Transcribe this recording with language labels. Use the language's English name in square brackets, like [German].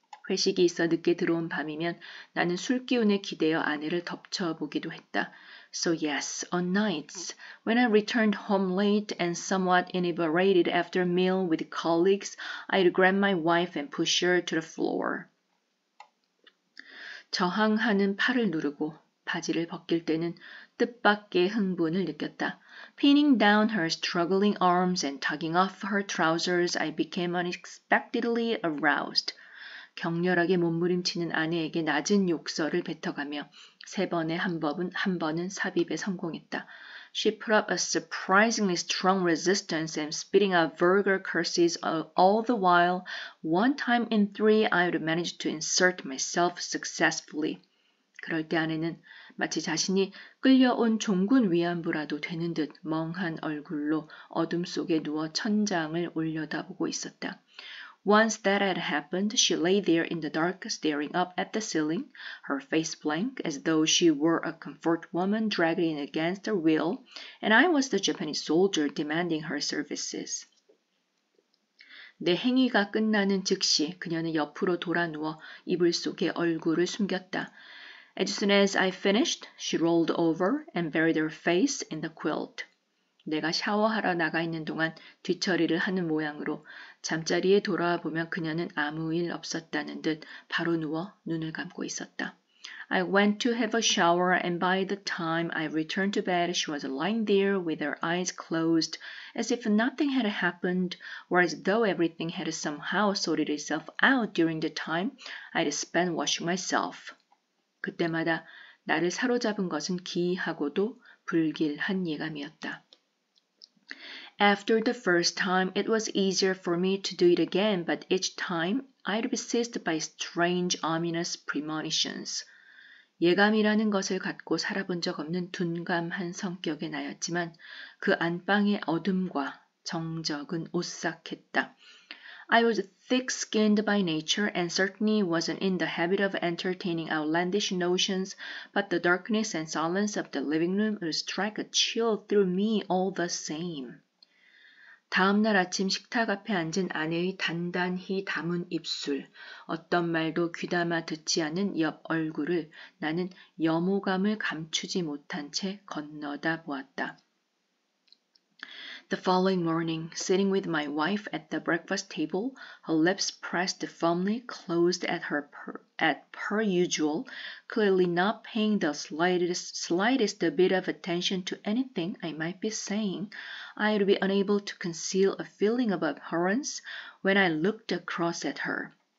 [Korean] 회식이 있어 늦게 들어온 밤이면 나는 술 기운에 기대어 아내를 덮쳐보기도 했다. [English] So yes, on nights, when I returned home late and somewhat inebriated after a meal with colleagues, I'd grab my wife and push her to the floor. [Korean] 저항하는 팔을 누르고 바지를 벗길 때는 뜻밖의 흥분을 느꼈다. [English] Pinning down her struggling arms and tugging off her trousers, I became unexpectedly aroused. [Korean] 격렬하게 몸부림치는 아내에게 낮은 욕설을 뱉어가며 세 번에 한 번은 삽입에 성공했다. [English] She put up a surprisingly strong resistance and spitting out vulgar curses all the while. One time in 3, I would manage to insert myself successfully. [Korean] 그럴 때 아내는 마치 자신이 끌려온 종군 위안부라도 되는 듯 멍한 얼굴로 어둠 속에 누워 천장을 올려다보고 있었다. [English] Once that had happened, she lay there in the dark, staring up at the ceiling, her face blank, as though she were a comfort woman dragged in against her will, and I was the Japanese soldier demanding her services. [Korean] 내 행위가 끝나는 즉시 그녀는 옆으로 돌아 누워 이불 속에 얼굴을 숨겼다. [English] As soon as I finished, she rolled over and buried her face in the quilt. [Korean] 내가 샤워하러 나가 있는 동안 뒤처리를 하는 모양으로 잠자리에 돌아와 보면 그녀는 아무 일 없었다는 듯 바로 누워 눈을 감고 있었다. [English] I went to have a shower and by the time I returned to bed she was lying there with her eyes closed as if nothing had happened or as though everything had somehow sorted itself out during the time I'd spent washing myself. [Korean] 그때마다 나를 사로잡은 것은 기이하고도 불길한 예감이었다. [English] After the first time, it was easier for me to do it again, but each time I'd be seized by strange, ominous premonitions. [Korean] 예감이라는 것을 갖고 살아본 적 없는 둔감한 성격의 나였지만 그 안방의 어둠과 정적은 오싹했다. [English] I was thick-skinned by nature and certainly wasn't in the habit of entertaining outlandish notions, but the darkness and silence of the living room would strike a chill through me all the same. [Korean] 다음 날 아침 식탁 앞에 앉은 아내의 단단히 담은 입술, 어떤 말도 귀담아 듣지 않은 옆 얼굴을 나는 염호감을 감추지 못한 채 건너다 보았다. [English] The following morning, sitting with my wife at the breakfast table, her lips pressed firmly closed at per usual, clearly not paying the slightest bit of attention to anything I might be saying, I would be unable to conceal a feeling of abhorrence when I looked across at her.